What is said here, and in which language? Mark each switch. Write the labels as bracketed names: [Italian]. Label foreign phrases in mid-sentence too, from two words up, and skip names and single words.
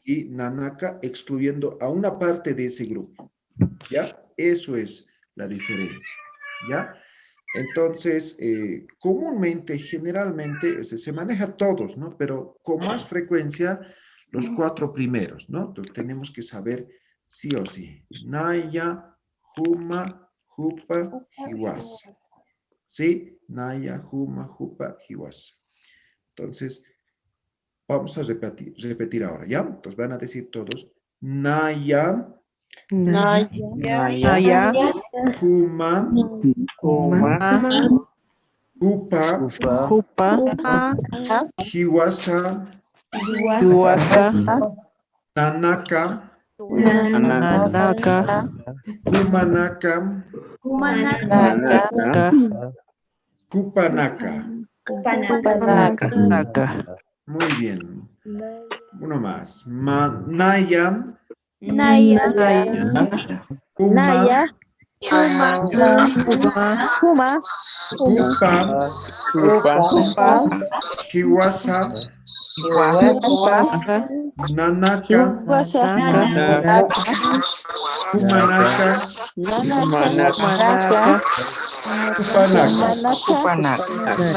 [Spanish] y Nanaka excluyendo a una parte de ese grupo. ¿Ya? Eso es la diferencia. ¿Ya? Entonces, comúnmente, generalmente, o sea, se maneja todos, ¿no? Pero con más frecuencia los 4 primeros, ¿no? Entonces tenemos que saber sí o sí. [Aymara] Naya, Huma, Jupa, Hiwasa. ¿Sí? Naya, Huma, Jupa, Hiwasa. [Spanish] Entonces, vamos a repetir ahora, ¿ya? Entonces van a decir todos, [Aymara] Naya, Naya, Huma, Jupa, Jupa, Hiwasa, Yuasa, Nanaka, Nanaka, Humanaka, Naka, Kupanaka. Naka, [Spanish] Muy bien. Uno más. [Aymara] Naya, Naya, Huma, Huma, Jupa, Hiwasa, Nanaka, Humanaka, Kupanaka.